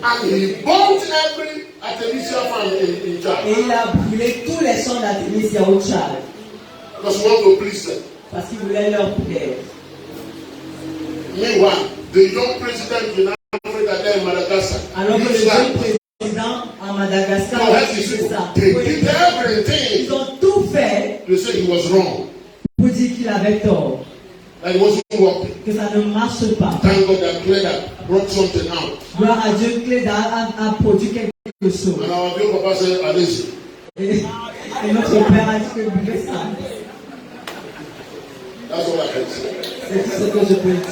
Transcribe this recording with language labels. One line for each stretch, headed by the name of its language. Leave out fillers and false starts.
English: And he burnt every Artemisia farm in Chad.
French: Et il a brûlé tous les champs d'Artemisia au Tchad.
English: Because he wanted to please them.
French: Parce qu'il voulait leur plaire.
English: Meanwhile, the young president in Africa there in Madagascar.
French: Alors que le jeune président en Madagascar a fait ça.
English: They did everything.
French: Ils ont tout fait.
English: To say he was wrong.
French: Pour dire qu'il avait tort.
English: That it wasn't working.
French: Que ça ne marche pas.
English: Thank God that Cleda brought something out.
French: Gloire à Dieu, Cleda a produit quelque chose.
English: And our dear Papa said, Alesi.
French: Et notre père a dit que buvez ça.
English: That's all I can say.
French: C'est tout ce que je peux dire.